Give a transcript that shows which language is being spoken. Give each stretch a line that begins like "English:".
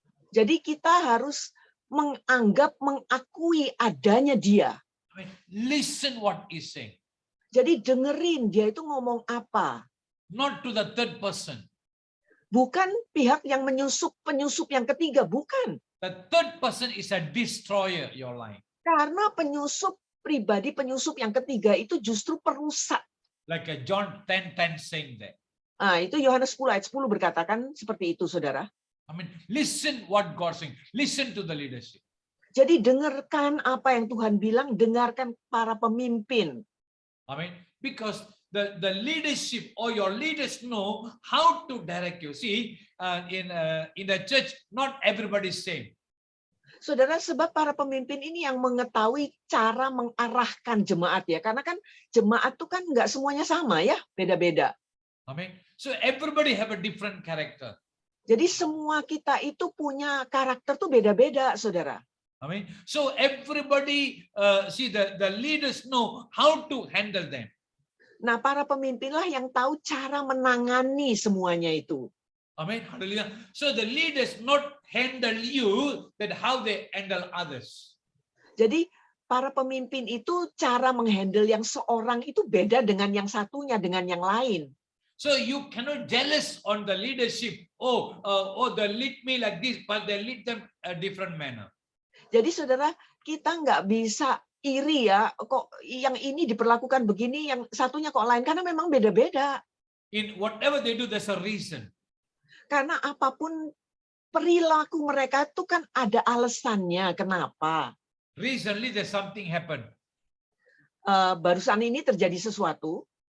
Indonesian: Jadi kita harus menganggap, mengakui adanya dia.
English: I mean, listen what he's saying.
Indonesian: Jadi dengerin dia itu ngomong apa.
English: Not to the third person.
Indonesian: Bukan pihak yang penyusup yang ketiga, bukan.
English: The third person is a destroyer your life.
Indonesian: Karena penyusup yang ketiga itu justru perusak.
English: Like John 10:10 saying that.
Indonesian: Nah, itu Yohanes 10 ayat 10 berkatakan seperti itu, saudara.
English: I mean, listen what God saying. Listen to the leadership.
Indonesian: Jadi dengarkan apa yang Tuhan bilang, dengarkan para pemimpin.
English: I mean, because the leadership or your leaders know how to direct you. See, in the church, not everybody is same.
Indonesian: Saudara, sebab para pemimpin ini yang mengetahui cara mengarahkan jemaat ya. Karena kan jemaat itu kan nggak semuanya sama ya, beda-beda.
English: I mean, so everybody have a different character.
Indonesian: Jadi semua kita itu punya karakter tuh beda-beda, saudara.
English: I mean, so everybody, see the leaders know how to handle them.
Indonesian: Nah, para pemimpinlah yang tahu cara menangani semuanya itu.
English: Amen. Hallelujah. So the leaders not handle you, that how they handle others.
Indonesian: Jadi para pemimpin itu cara menghandle yang seorang itu beda dengan yang satunya, dengan yang lain.
English: So you cannot jealous on the leadership. Oh, they lead me like this, but they lead them a different manner.
Indonesian: Jadi saudara, kita nggak bisa iri ya, kok yang ini diperlakukan begini, yang satunya kok lain, karena memang beda-beda.
English: In whatever they do, there's a reason.
Indonesian: Karena apapun perilaku mereka itu kan ada alasannya kenapa.
English: Recently, there's something happened.
Indonesian: Barusan ini terjadi sesuatu.